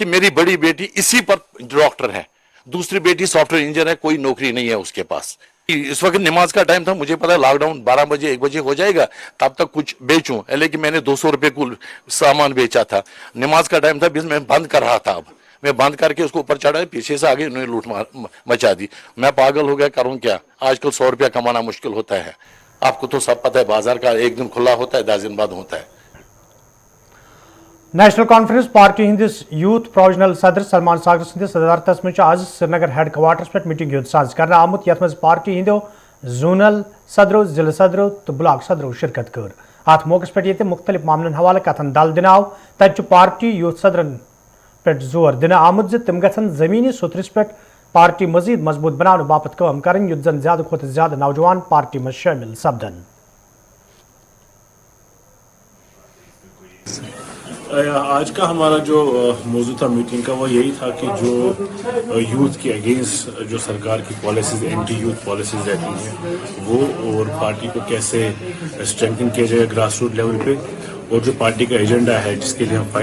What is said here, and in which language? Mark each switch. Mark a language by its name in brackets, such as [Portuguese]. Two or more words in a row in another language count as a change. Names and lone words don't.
[Urdu] میری بڑی بیٹی اسی پر ڈاکٹر ہے دوسری بیٹی [English] software engineer [Urdu] ہے کوئی نوکری نہیں ہے اس کے پاس اس وقت نماز کا ٹائم تھا مجھے پتا لاک ڈاؤن 12 بجے 1 بجے ہو جائے گا تب تک کچھ بیچوں لیکن میں نے 200 روپے کو سامان بیچا تھا نماز کا ٹائم تھا میں بند کر رہا تھا اب میں بند کر کے اس کو اوپر چڑھا پیچھے سے آگے انہوں نے لوٹ مچا دی میں پاگل ہو گیا کروں کیا آج کل 100 روپیہ کمانا مشکل ہوتا ہے آپ کو تو سب پتہ ہے بازار کا ایک دن کھلا ہوتا ہے 10 دن بعد ہوتا ہے [Kashmiri] نیشنل کانفرنس پارٹی ہندس [English] youth provisional [Kashmiri] صدر سلمان ساگر سندس صدارتس منٛز آز سرینگر ہیڈ کوارٹرس پٮ۪ٹھ میٹنگ ہُنٛد ساز کرنہٕ آمُت یتھ منٛز پارٹی ہندیو زونل صدرو ضلع صدرو تہٕ بلاک صدرو شرکت کٔر اتھ موقعس پٮ۪ٹھ ییٚتہِ مختلف معاملن حوالہٕ کتھن دل دِنہٕ آو تتہِ چھُ پارٹی یوتھ صدرن پٮ۪ٹھ زور دِنہٕ آمُت زِ تِم گژھن زمینی سوتھرس پٮ۪ٹھ پارٹی مزید مضبوط بناونہٕ باپتھ کٲم کرٕنۍ یُتھ زن زیادٕ کھۄتہٕ زیادٕ نوجوان پارٹی منٛز شٲمِل سپدن [Urdu] آج کا ہمارا جو موضوع تھا میٹنگ کا وہ یہی تھا کہ جو یوتھ کے اگینسٹ جو سرکار کی پالیسیز [English] anti youth policies [Urdu] رہتی ہیں وہ اور پارٹی کو کیسے اسٹرینتھن کیا جائے [English] grass root level [Urdu] پہ اور جو پارٹی کا ایجنڈا ہے جس کے لیے ہم